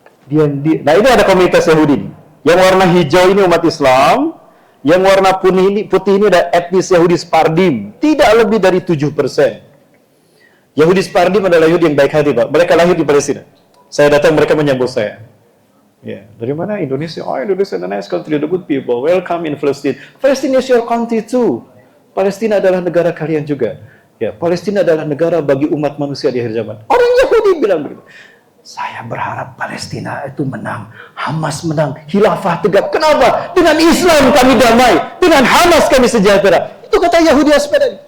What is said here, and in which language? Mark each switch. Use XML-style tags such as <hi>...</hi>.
<id>Nah ini ada komunitas Yahudi. Yang warna hijau ini umat Islam, yang warna putih ini ada etnis Yahudi Sephardim. Tidak lebih dari 7%. Yahudi Sephardim adalah Yahudi yang baik hati, Pak. Mereka lahir di Palestina. Saya datang, mereka menyambut saya. Ya, dari mana? Indonesia.</id> <en>Oh, Indonesia, the nice country, the good people. Welcome in Palestine. Palestine is your country too.</en> <id>Palestina adalah negara kalian juga. Ya, Palestina adalah negara bagi umat manusia di akhir zaman. Orang Yahudi bilang begitu. Saya berharap Palestina itu menang, Hamas menang, khilafah tegak. Kenapa? Dengan Islam kami damai, dengan Hamas kami sejahtera. Itu kata Yahudi Asmedani.</id>